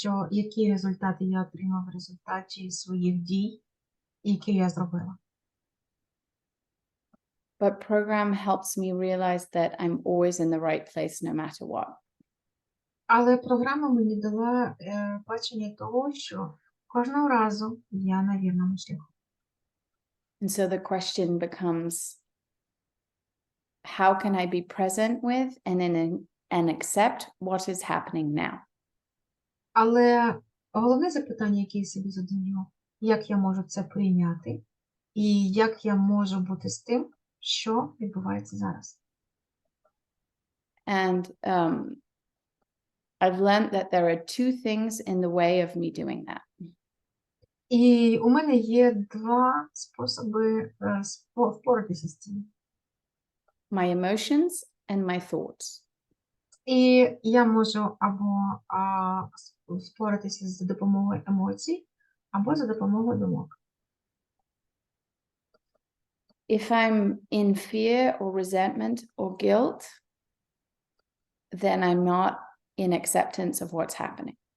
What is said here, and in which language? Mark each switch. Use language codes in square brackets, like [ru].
[uk] Які результати я отримав в результаті своїх дій, які я зробила. [en] But program helps me realize that I'm always in the right place no matter what. [uk] Але програма мені дала бачення того, що кожного разу я на вірному шляху. [en] And so the question becomes, how can I be present with and accept what is happening now? [uk] Але головне запитання, яке я собі задаю, як я можу це прийняти, і як я можу бути з тим, що відбувається зараз. [en] And I've learned that there are two things in the way of me doing that. [uk] І у мене є два способи впоратися з цим. [en] My emotions and my thoughts. [uk] І я можу або впоратися за допомогою емоцій, або за допомогою думок. [en] If I'm in fear or resentment or guilt, then I'm not in acceptance of what's happening.